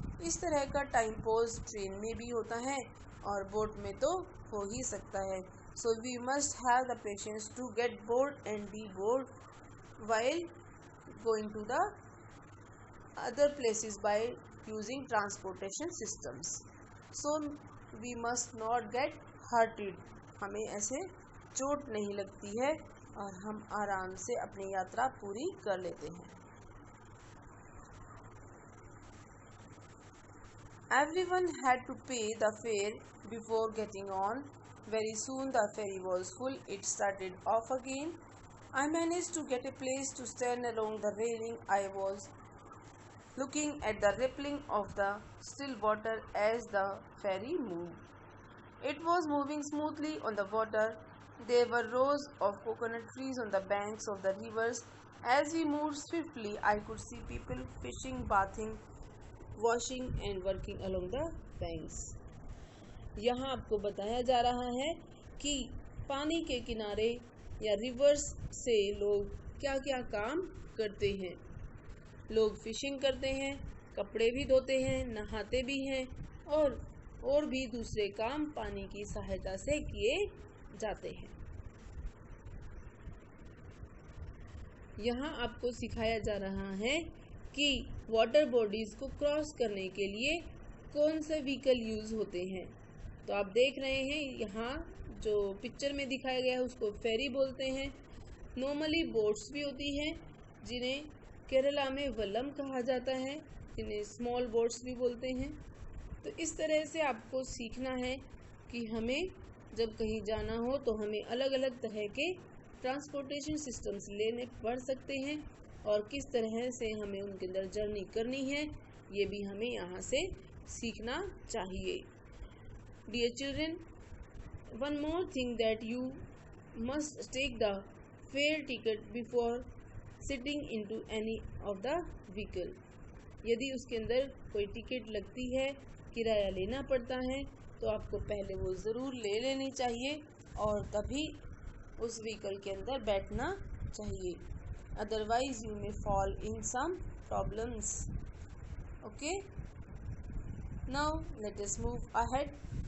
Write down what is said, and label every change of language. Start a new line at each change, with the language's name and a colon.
Hindi: इस तरह का टाइम पॉज ट्रेन में भी होता है और बोट में तो हो ही सकता है।
English: So we must have the patience to get board and be board while going to the other places by using transportation systems. So we must not get hurted.
Hindi: हमें ऐसे चोट नहीं लगती है और हम आराम से अपनी यात्रा पूरी कर लेते हैं।
English: Everyone had to pay the fare before getting on. Very soon the ferry was full. It started off again. I managed to get a place to stand along the railing. I was looking at the rippling of the still water as the ferry moved. It was moving smoothly on the water. There were rows of coconut trees on the banks of the rivers. As we moved swiftly, I could see people fishing, bathing, washing and working along the banks.
Hindi: यहाँ आपको बताया जा रहा है कि पानी के किनारे या रिवर्स से लोग क्या क्या काम करते हैं। लोग फिशिंग करते हैं, कपड़े भी धोते हैं, नहाते भी हैं और भी दूसरे काम पानी की सहायता से किए जाते हैं। यहाँ आपको सिखाया जा रहा है कि वाटर बॉडीज को क्रॉस करने के लिए कौन से व्हीकल यूज होते हैं। तो आप देख रहे हैं यहाँ जो पिक्चर में दिखाया गया है उसको फेरी बोलते हैं। नॉर्मली बोट्स भी होती हैं जिन्हें केरला में वल्लम कहा जाता है, जिन्हें स्मॉल बोट्स भी बोलते हैं। तो इस तरह से आपको सीखना है कि हमें जब कहीं जाना हो तो हमें अलग अलग तरह के ट्रांसपोर्टेशन सिस्टम्स लेने पड़ सकते हैं और किस तरह से हमें उनके अंदर जर्नी करनी है ये भी हमें यहाँ से सीखना चाहिए।
English: Dear children, one more thing that you must take the fare ticket before sitting into any of the vehicle.
Hindi: यदि उसके अंदर कोई टिकट लगती है, किराया लेना पड़ता है तो आपको पहले वो ज़रूर ले लेनी चाहिए और तभी उस व्हीकल के अंदर बैठना चाहिए।
English: Otherwise you may fall in some problems. Okay, now let us move ahead.